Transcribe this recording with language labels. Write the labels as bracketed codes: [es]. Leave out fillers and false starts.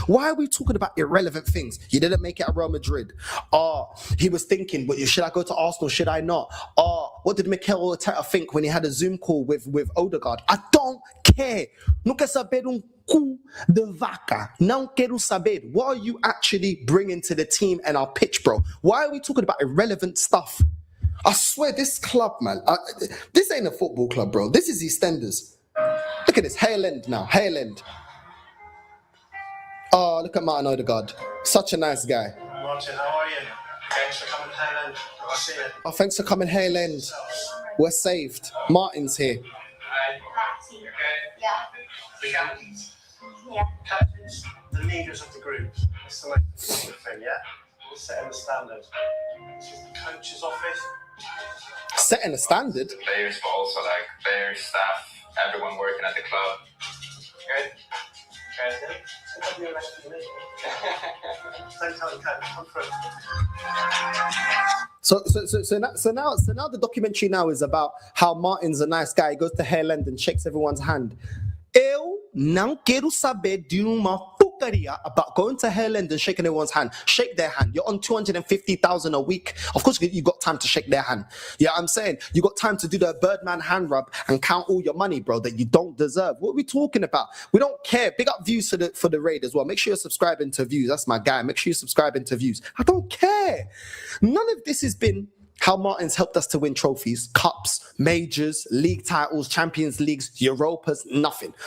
[en] Why are we talking about irrelevant things? You didn't make it at Real Madrid. Oh, he was thinking, but should I go to Arsenal? Should I not? Oh, what did Mikel Arteta think when he had a Zoom call with Ødegaard? I don't care. [pt] Não quero saber cu de vaca. Não quero saber. [en] What are you actually bringing to the team and our pitch, bro? Why are we talking about irrelevant stuff? I swear, this club, man, this ain't a football club, bro. This is EastEnders. Look at this, Hale End now, Hale End. Oh, look at Martin Ødegaard. Such a nice guy. Martin, how are you? Thanks for coming, Hale End. I'll see you. Oh, thanks for coming, Hale End. We're saved. Martin's here. Yeah. The captains? Yeah. Captains, the leaders of the group. That's the way to do the thing, yeah? We're setting the standard. This is the coach's office. Setting a standard? Players, but also like players, staff, everyone working at the club. Good? Okay. Don't tell the coach, come through. So now the documentary now is about how Martin's a nice guy. He goes to Hale End and shakes everyone's hand. [pt] Eu não quero saber de uma porcaria [en] about going to Hale End and shaking everyone's hand. Shake their hand. You're on 250,000 a week. Of course, you got time to shake their hand. Yeah, I'm saying you got time to do the Birdman hand rub and count all your money, bro, that you don't deserve. What are we talking about? We don't care. Big up views for the raid as well. Make sure you're subscribing to views. That's my guy. Make sure you're subscribing to views. I don't care. None of this has been how Martin's helped us to win trophies, cups, majors, league titles, Champions Leagues, Europas, nothing.